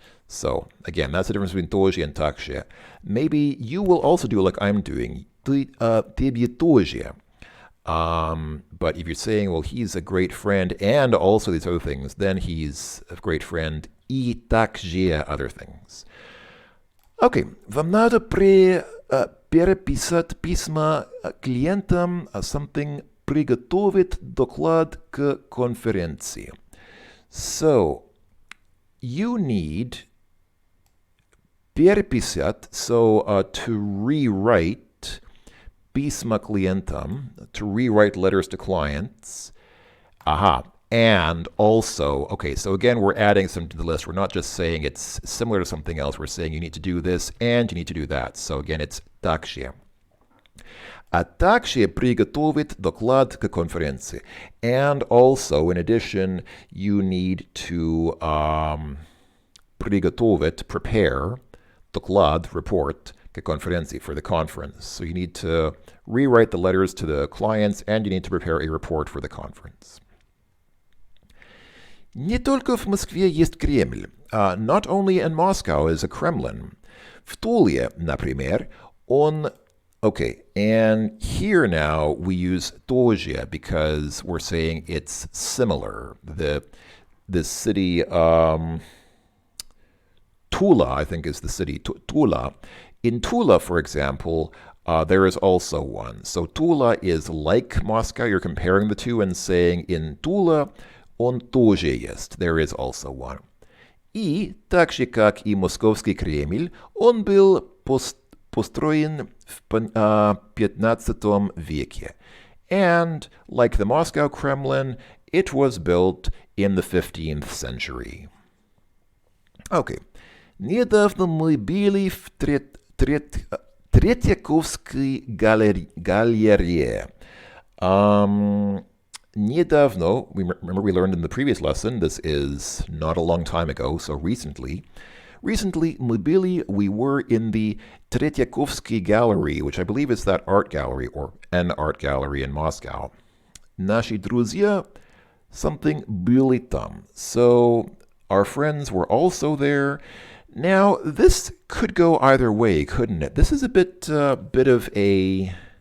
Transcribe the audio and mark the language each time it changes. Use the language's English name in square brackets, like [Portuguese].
[English] So, again, that's the difference between тоже and также. Maybe you will also do like I'm doing. [Russian] Тебе тоже. [English] But if you're saying, well, he's a great friend and also these other things, then he's a great friend [Russian] и также [English] other things. [Russian] Okay, вам надо переписать письма клиентам, something приготовить доклад к конференции. [English] So, you need переписать, so to rewrite [Russian] письма клиентам, [English] to rewrite letters to clients. Aha. And also, okay, so again, we're adding some to the list. We're not just saying it's similar to something else. We're saying you need to do this and you need to do that. So again, it's также. [Russian] А также приготовить доклад к конференции. [English] And also, in addition, you need to приготовить, prepare, доклад, report, [Russian] к конференции, [English] for the conference. So you need to rewrite the letters to the clients and you need to prepare a report for the conference. [Russian] Не только в Москве есть Кремль. [English] Not only in Moscow is a Kremlin. [Russian] В Туле, например, он... [English] Okay, and here now we use тоже because we're saying it's similar. The city, Tula, I think is the city, Tula. In Tula, for example, there is also one. So Tula is like Moscow. You're comparing the two and saying in Tula, [Russian] он тоже есть. [English] There is also one. [Russian] И, так же как и Московский Кремль, он был построен в 15 веке. [English] And, like the Moscow Kremlin, it was built in the 15th century. Okay. [Russian] Недавно мы были в Третьяковской галерее. [English] Недавно, remember we learned in the previous lesson, this is not a long time ago, so recently [Russian] мы были, [English] we were in the Tretyakovsky Gallery, which I believe is that art gallery, or an art gallery in Moscow. [Russian] Наши друзья, something были там. [English] So, our friends were also there. Now, this could go either way, couldn't it? This is a bit of a...